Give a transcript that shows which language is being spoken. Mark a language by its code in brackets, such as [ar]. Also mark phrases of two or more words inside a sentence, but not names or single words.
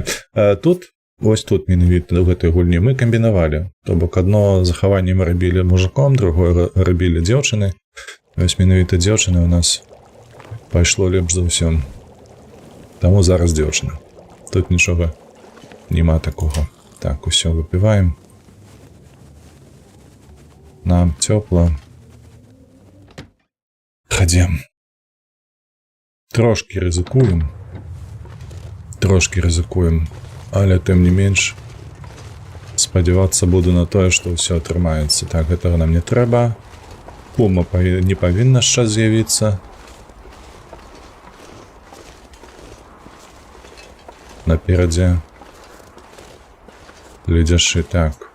[be] Тут, вось тут менавіта ў гэтай гульні мы камбінавалі. То бок, адно захаванне мы рабілі мужиком, другое рабілі дзяўчыны. Вось менавіта дзяўчыны ў нас пайшло лепш за ўсё. Таму зараз дзяўчына. Тут нічога няма такога. Так, усё, выпиваем. [uk] Нам тепло. Ходім. [be] Трошки ризикуем, але тым не менш спадзявацца буду на тое, што ўсё атрымаецца. Так, гэтага нам не трэба. Пума не павінна шчас з'явіцца. Наперадзе ледзяшы. Так.